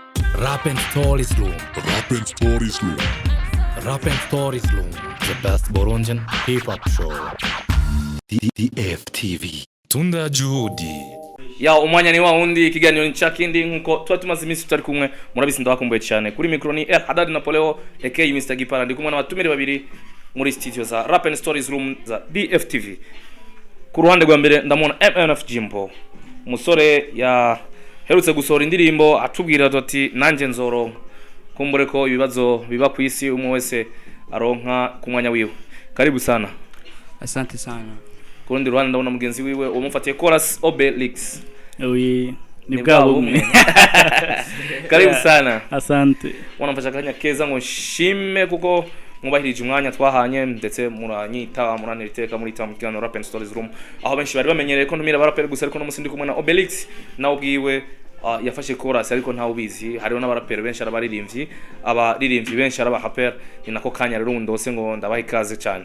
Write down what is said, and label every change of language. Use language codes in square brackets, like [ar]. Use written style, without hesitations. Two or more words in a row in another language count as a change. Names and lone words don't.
[en] Rap and Stories Room. Rap and Stories Room. Rap and Stories Room. The best Burundian hip-hop show. [sw] DFTV. Tunda Juhudi. [rn] Ya umwanya ni wa wundi ikiganiro nchakindi nko twatumaze iminsi tutari kumwe murabisi ndabakumbuye cyane kuri micro ni El Haddad Napoleo aka Mr Gipara ndi kumwe n'abatumire babiri muri studio za Rap and Stories Room za DFTV. Ku ruhande rwa mbere ndamona MNF Jimbo umusore ya herutse gusohora indirimbo atubwira ati nanje nzoronka kumbure ko ibibazo biba ku isi umwe wese aronka ku mwanya wiwe. [sw] Karibu sana. Asante sana. [rn] Kurundi ruhande ndabona mugenzi wiwe umufatiye chorus Obelix. Oui, ni bwabo umwe. [sw] Karibu sana. Asante. [rn] Wanamfasha kanya keza ngo nshime kuko mubahirije umwanya twahanye ndetse muranyita muraniteka muri tamukirano Rap and Stories Room aho benshi bari bamenyereye ko ntumira barapera gusa ariko no musindi kumwe na Obelix nawo bwiwe yafashe chorus ariko ntawo bizi hariho n'abarapera benshi arabaririmbyi abaririmbyi benshi arabahapera ni nako kanya rero ndose ngo ndabaha ikaze cyane.